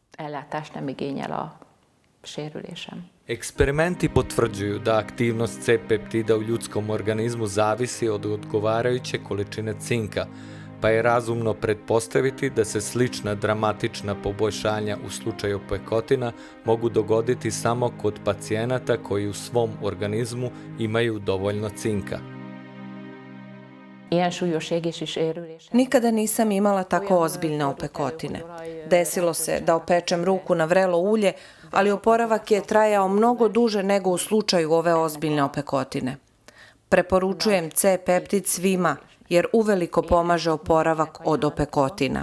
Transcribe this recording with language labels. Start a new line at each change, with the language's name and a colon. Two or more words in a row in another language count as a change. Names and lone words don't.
Serbian: Eksperimenti potvrđuju da aktivnost C-peptida u ljudskom organizmu zavisi od odgovarajuće količine cinka, pa je razumno pretpostaviti da se slična dramatična poboljšanja u slučaju opekotina mogu dogoditi samo kod pacijenata koji u svom organizmu imaju dovoljno cinka.
Hungarian: ilyen súlyos égési sérülés.
Serbian: Nikada nisam imala tako ozbiljne opekotine. Desilo se da opečem ruku na vrelo ulje, ali oporavak je trajao mnogo duže nego u slučaju ove ozbiljne opekotine. Preporučujem C-peptid svima, jer uveliko pomaže oporavak od opekotina.